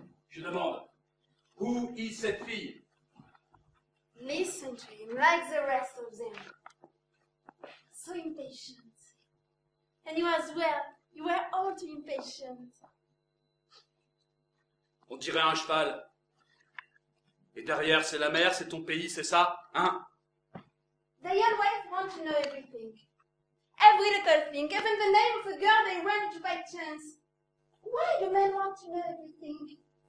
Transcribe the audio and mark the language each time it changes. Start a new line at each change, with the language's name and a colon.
French: Je demande. Où est cette fille?
English: Listen to him like the rest of them. So impatient. And you as well. You were all too impatient.
French: On dirait un cheval. Et derrière, c'est la mer, c'est ton pays, c'est ça? Hein?
English: The young wife want to know everything. Every little thing, even the name of a girl they ran into by chance. Why do men want to know everything?